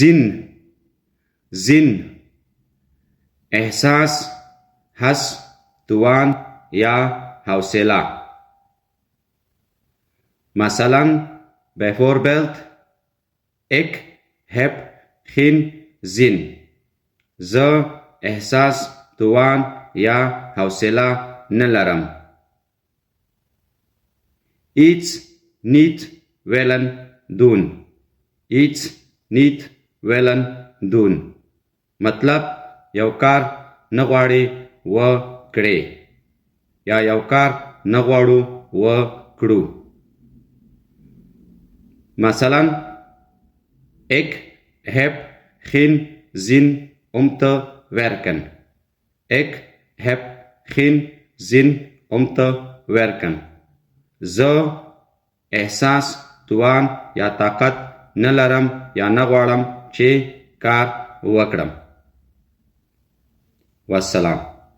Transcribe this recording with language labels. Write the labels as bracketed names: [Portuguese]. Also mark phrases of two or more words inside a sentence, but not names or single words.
[Pashto] زین احساس، حس، توان یا حوصله. [Dutch] مثلا bijvoorbeeld ik heb geen zin. [Pashto] زه احساس، توان یا حوصله نه لرم. [Dutch] iets niet willen doen. iets niet willen doen [Pashto] مطلب یو کار نه غواړي و کړې یا یو کار نه غواړو و کړو. [Dutch] مثلا ik heb geen zin om te werken. ik heb geen zin om te werken. [Pashto] زه احساس، توان یا طاقت نه لرم یا نه غواړم چې کار وکړم. والسلام.